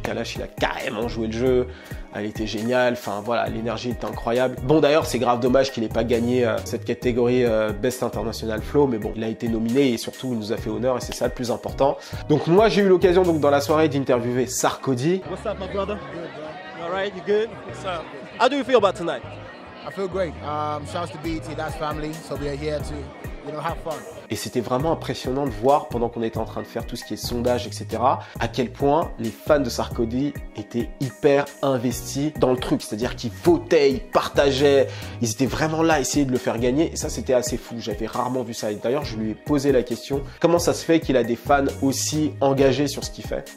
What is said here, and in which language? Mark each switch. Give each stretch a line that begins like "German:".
French: Kalash, il a carrément joué le jeu. Elle était géniale, enfin voilà, l'énergie était incroyable. Bon d'ailleurs, c'est grave dommage qu'il n'ait pas gagné cette catégorie Best International Flow, mais bon, il a été nominé et surtout il nous a fait honneur et c'est ça le plus important. Donc moi j'ai eu l'occasion donc dans la soirée d'interviewer Sarkodie.
English: What's up my brother? Good bro. You alright? You good? What's up? How do you feel about tonight? I feel great. Shouts to BET, that's family, so we are here to, have fun.
French: Et c'était vraiment impressionnant de voir, pendant qu'on était en train de faire tout ce qui est sondage, etc., à quel point les fans de Sarkodie étaient hyper investis dans le truc. C'est-à-dire qu'ils votaient, ils partageaient, ils étaient vraiment là à essayer de le faire gagner. Et ça, c'était assez fou. J'avais rarement vu ça. Et d'ailleurs, je lui ai posé la question, comment ça se fait qu'il a des fans aussi engagés sur ce qu'il fait?